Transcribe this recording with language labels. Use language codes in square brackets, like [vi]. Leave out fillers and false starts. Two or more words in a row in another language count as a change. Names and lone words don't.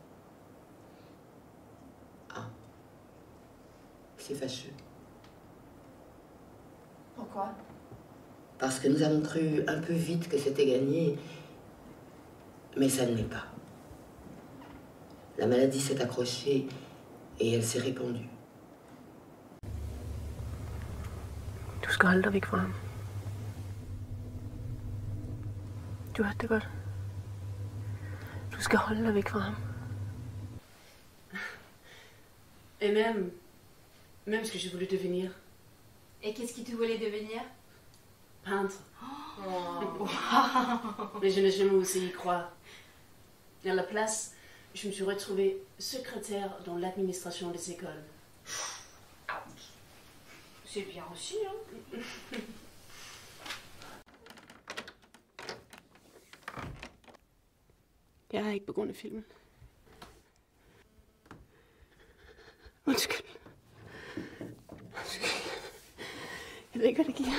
[fr] Ah. C'est fâcheux. Pourquoi? Parce que nous avons cru un peu vite que c'était gagné, mais ça ne l'est pas. La maladie s'est accrochée et elle s'est répandue. [da] Du skal holde dig væk fra ham. Du hørte det godt. Du skal holde dig væk fra ham. [fr] Et même ce que je voulais devenir. Et qu'est-ce que tu voulais devenir? Peintre. Mais je n'ai jamais osé y croire. Et à la place, je me suis retrouvée secrétaire dans l'administration des écoles. C'est bien aussi, hein? [da] Jeg er ikke på grund af filmen. Undskyld. Jeg ved ikke, hvad det giver.